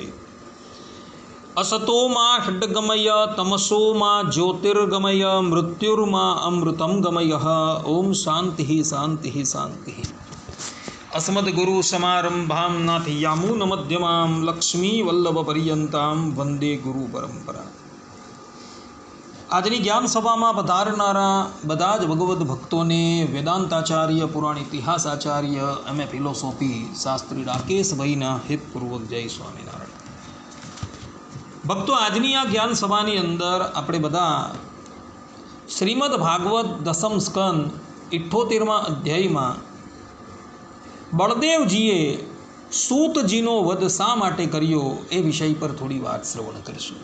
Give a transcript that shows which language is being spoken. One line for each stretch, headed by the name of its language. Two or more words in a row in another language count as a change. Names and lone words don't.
Sanskrit: असतो मा षड्गमय तमसो मा ज्योतिर्गमय मृत्युर्मा अमृतं गमयः। ओम शांति शांति शांति। अस्मद्गुरुसमारम्भां नाथयामुनमध्यमां लक्ष्मीवल्लभपर्यन्तां वंदे गुरु परंपरा।
Gujarati: આજની જ્ઞાન સભામાં પધારનારા બધા જ ભગવદ્ ભક્તોને વેદાંતાચાર્ય પુરાણ ઇતિહાસ આચાર્ય
English: M.A. philosophy
Gujarati: શાસ્ત્રી રાકેશભાઈના હિતપૂર્વક જય સ્વામિનારાયણ। ભક્તો, આજની આ જ્ઞાન સભાની અંદર આપણે બધા શ્રીમદ ભાગવત દસમ સ્કંદ 78મા અધ્યાયમાં બળદેવજીએ સૂતજીનો વધ શા માટે કર્યો એ વિષય પર થોડી વાત શ્રવણ કરીશું।